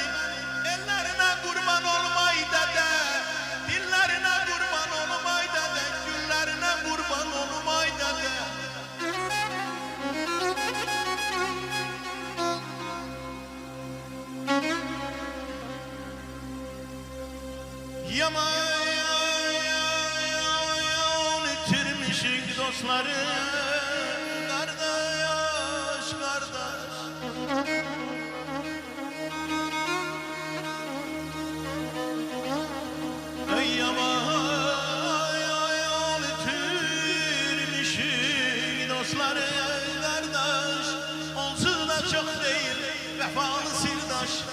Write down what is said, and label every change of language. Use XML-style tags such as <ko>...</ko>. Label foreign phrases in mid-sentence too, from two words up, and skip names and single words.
<az>Ellərinə qurban olmay dədə, dillərinə qurban olmay dədə, güllərinə qurban olmay dədə. Yaman itirmişik dostları.</az> <tr>Kardeş, kardeş.</tr> <az>Ey yaman itirmişik dostları.</az> <tr>Kardeş, onsuz da çok değil vefalı sirdaş.</tr>